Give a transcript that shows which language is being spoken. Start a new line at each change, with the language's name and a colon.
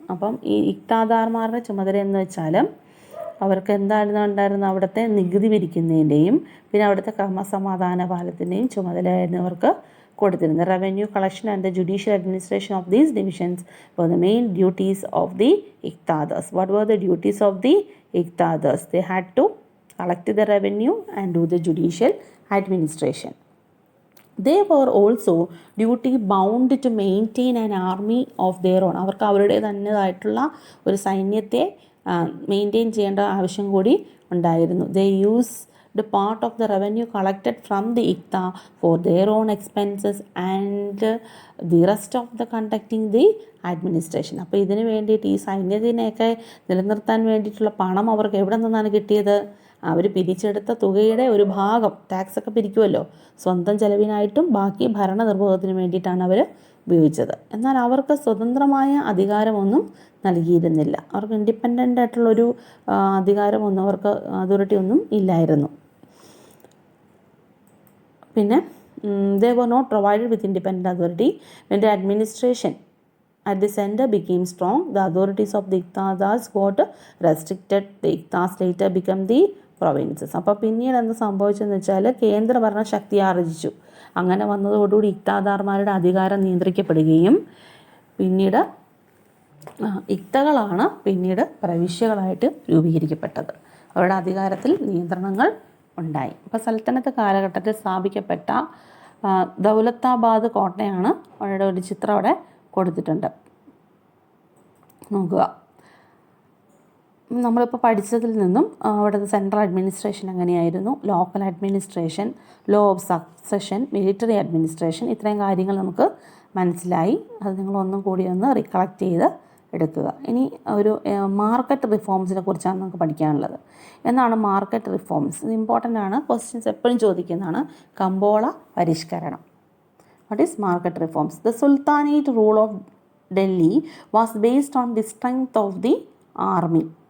Malayalam: അപ്പം ഈ ഇക്താദാർമാരുടെ ചുമതല എന്ന് വെച്ചാൽ അവർക്ക് എന്തായിരുന്നു ഉണ്ടായിരുന്നത്? അവിടുത്തെ നികുതി പിരിക്കുന്നതിൻ്റെയും പിന്നെ അവിടുത്തെ ക്രമസമാധാന പാലത്തിൻ്റെയും ചുമതലയായിരുന്നു അവർക്ക് കൊടുത്തിരുന്നത്.
English: Revenue collection and the judicial administration of these divisions were the main duties of the Iqtadars. What were the duties of the Iqtadars? They had to collect the revenue and do the judicial administration. They were also duty bound to maintain an army of their own.
Malayalam: അവർക്ക് അവരുടെ തന്നതായിട്ടുള്ള ഒരു സൈന്യത്തെ maintain ചെയ്യേണ്ട ആവശ്യം കൂടി ഉണ്ടായിരുന്നു.
English: They used part of the revenue collected from the Iqta for their own expenses and the rest of the conducting the administration.
Malayalam: അപ്പോൾ ഇതിന് വേണ്ടിയിട്ട് ഈ സൈന്യത്തിനെയൊക്കെ നിലനിർത്താൻ വേണ്ടിയിട്ടുള്ള പണം അവർക്ക് എവിടെ നിന്നാണ് കിട്ടിയത്? അവർ പിരിച്ചെടുത്ത തുകയുടെ ഒരു ഭാഗം, ടാക്സൊക്കെ പിരിക്കുമല്ലോ, സ്വന്തം ചെലവിനായിട്ടും ബാക്കി ഭരണനിർവഹണത്തിന് വേണ്ടിയിട്ടാണ് അവർ ഉപയോഗിച്ചത്. എന്നാൽ അവർക്ക് സ്വതന്ത്രമായ അധികാരമൊന്നും നൽകിയിരുന്നില്ല. അവർക്ക് ഇൻഡിപെൻഡൻ്റ് ആയിട്ടുള്ളൊരു അധികാരമൊന്നും, അവർക്ക് അതോറിറ്റി ഒന്നും ഇല്ലായിരുന്നു.
English: പിന്നെ they were not provided with independent authority. When the administration at the center became strong, the authorities of the Iqtadars got restricted. The Iqtas later became the provinces.
Malayalam: അപ്പോൾ പിന്നീട് എന്ത് സംഭവിച്ചെന്ന് വെച്ചാൽ കേന്ദ്രഭരണ ശക്തി ആർജിച്ചു. അങ്ങനെ വന്നതോടുകൂടി ഇക്താദാർമാരുടെ അധികാരം നിയന്ത്രിക്കപ്പെടുകയും പിന്നീട് ഇക്തകളാണ് പിന്നീട് പ്രവിശ്യകളായിട്ട് രൂപീകരിക്കപ്പെട്ടത്. അവരുടെ അധികാരത്തിൽ നിയന്ത്രണങ്ങൾ ഉണ്ടായി. അപ്പോൾ സൽത്തനത്ത് കാലഘട്ടത്തിൽ സ്ഥാപിക്കപ്പെട്ട ദൗലത്താബാദ് കോട്ടയാണ് അവരുടെ ഒരു ചിത്രം അവിടെ കൊടുത്തിട്ടുണ്ട്. നോക്കുക. നമ്മളിപ്പോൾ പഠിച്ചതിൽ നിന്നും അവിടുത്തെ സെൻട്രൽ അഡ്മിനിസ്ട്രേഷൻ എങ്ങനെയായിരുന്നു, local administration, law of succession, military administration, ഇത്രയും കാര്യങ്ങൾ നമുക്ക് മനസ്സിലായി. അത് നിങ്ങളൊന്നും കൂടി ഒന്ന് റിക്കളക്ട് ചെയ്ത് എടുക്കുക. ഇനി ഒരു മാർക്കറ്റ് റിഫോംസിനെ കുറിച്ചാണ് നമുക്ക് പഠിക്കാനുള്ളത്. എന്താണ് മാർക്കറ്റ് റിഫോംസ്? ഇത് ഇമ്പോർട്ടൻ്റ് ആണ്, ക്വസ്റ്റ്യൻസ് എപ്പോഴും ചോദിക്കുന്നതാണ്. കമ്പോള പരിഷ്കരണം.
English: What is market reforms? The Sultanate rule of Delhi was based on the strength of the army.